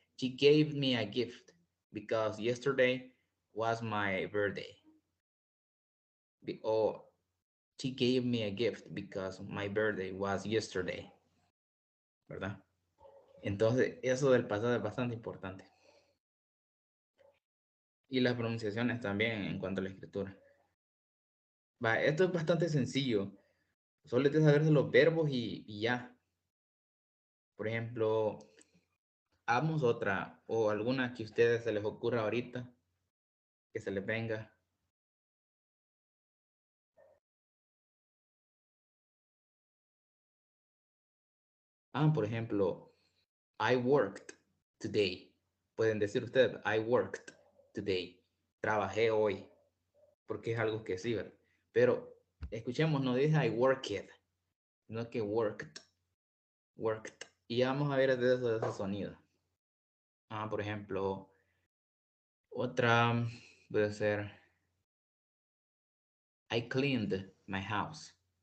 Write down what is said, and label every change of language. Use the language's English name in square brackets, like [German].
[English] She gave me a gift because yesterday was my birthday. Or she gave me a gift because my birthday was yesterday. [Spanish] ¿Verdad? Entonces, eso del pasado es bastante importante. Y las pronunciaciones también en cuanto a la escritura. Va, esto es bastante sencillo. Solo es de saberse los verbos y ya. Por ejemplo, hagamos otra o alguna que a ustedes se les ocurra ahorita, que se les venga. Por ejemplo, [English] I worked today. [Spanish] Pueden decir ustedes, [English] I worked today. [Spanish] Trabajé hoy. Porque es algo que sí, ¿verdad? Pero escuchemos, no dice [English] I worked, [Spanish] no que worked. Worked. Y vamos a ver de ese sonido. Por ejemplo, otra puede ser [English] I cleaned my house.